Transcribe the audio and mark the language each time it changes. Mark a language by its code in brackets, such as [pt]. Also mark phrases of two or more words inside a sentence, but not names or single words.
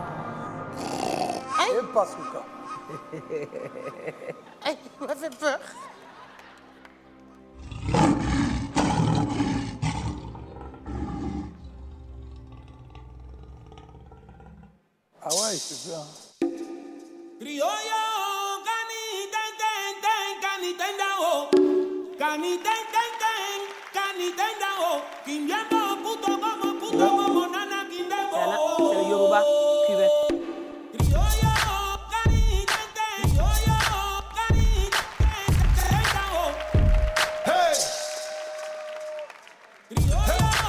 [fr] Et pas Souka. Il m'a fait peur. Ah ouais, c'est bien. Criollo, cani ten ten ten, cani ten da o, cani ten ten ten, cani ten da o, quimbiando puto como nana quindebo. C'est le Yoruba cubain. Criollo, cani ten ten, criollo, cani ten ten da o. Hey. Criollo.